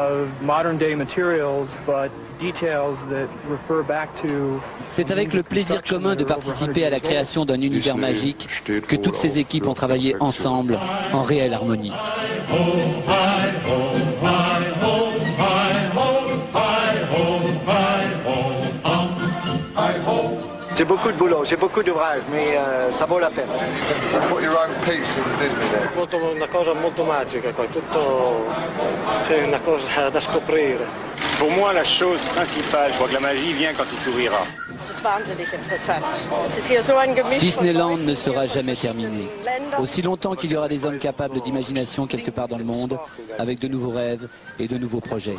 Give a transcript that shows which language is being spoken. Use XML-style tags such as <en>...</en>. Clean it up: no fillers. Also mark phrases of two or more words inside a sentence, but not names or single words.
<fr>C'est avec le plaisir commun de participer à la création d'un univers magique que toutes ces équipes ont travaillé ensemble en réelle harmonie. C'est beaucoup de boulot, c'est beaucoup d'ouvrage, mais ça vaut la peine.</fr> <it>Una cosa molto magica, c'est una cosa da scoprire.</it> <fr>Pour moi, la chose principale, je crois que la magie vient quand il s'ouvrira. Disneyland ne sera jamais terminé. Aussi longtemps qu'il y aura des hommes capables d'imagination quelque part dans le monde, avec de nouveaux rêves et de nouveaux projets.</fr>